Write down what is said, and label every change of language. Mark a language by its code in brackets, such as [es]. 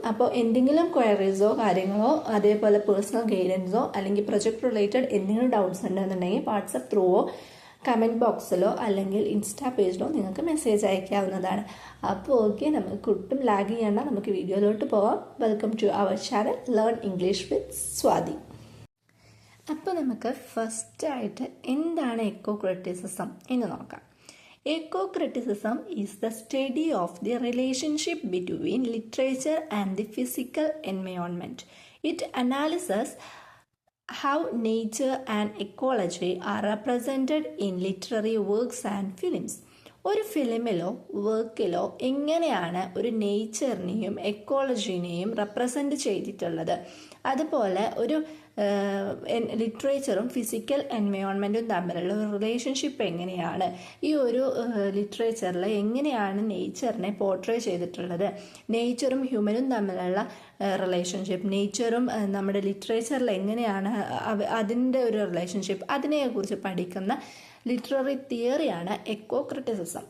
[ml] അപ്പോൾ എന്തെങ്കിലും ക്വയറീസോ കാര്യങ്ങളോ, അതേപോലെ പേഴ്സണൽ ഗൈഡൻസോ അല്ലെങ്കിൽ പ്രൊജക്ട് റിലേറ്റഡ് എന്തെങ്കിലും ഡൗട്ട്സ് ഉണ്ടെന്നുണ്ടെങ്കിൽ വാട്സപ്പ് ത്രൂവോ കമൻറ്റ് ബോക്സിലോ അല്ലെങ്കിൽ ഇൻസ്റ്റാ പേജിലോ നിങ്ങൾക്ക് മെസ്സേജ് അയക്കാവുന്നതാണ്. അപ്പോൾ ഓക്കെ, നമുക്ക് ഒട്ടും ലാഗ് ചെയ്യേണ്ട, നമുക്ക് വീഡിയോയിലോട്ട് പോവാം. [en] Welcome to our channel learn English with Swathi. [ml] അപ്പോൾ നമുക്ക് ഫസ്റ്റായിട്ട് എന്താണ് എക്കോ ക്രിറ്റിസിസം എന്ന് നോക്കാം. [en] Eco criticism is the study of the relationship between literature and the physical environment. It analyzes how nature and ecology are represented in literary works and films. [ml] ഒരു ഫിലിമിലോ വർക്കിലോ എങ്ങനെയാണ് ഒരു നേച്ചറിനെയും എക്കോളജിനെയും represent ചെയ്തിട്ടുള്ളത്, അതുപോലെ ഒരു ലിറ്ററേച്ചറും ഫിസിക്കൽ എൻവയോൺമെൻറ്റും തമ്മിലുള്ള ഒരു റിലേഷൻഷിപ്പ് എങ്ങനെയാണ്, ഈ ഒരു ലിറ്ററേച്ചറിൽ എങ്ങനെയാണ് നേച്ചറിനെ പോർട്രേ ചെയ്തിട്ടുള്ളത്, നേച്ചറും ഹ്യൂമനും തമ്മിലുള്ള റിലേഷൻഷിപ്പ്, നേച്ചറും നമ്മുടെ ലിറ്ററേച്ചറിൽ എങ്ങനെയാണ് അതിൻ്റെ ഒരു റിലേഷൻഷിപ്പ്, അതിനെക്കുറിച്ച് പഠിക്കുന്ന ലിറ്റററി തിയറിയാണ് എക്കോ ക്രിറ്റിസിസം.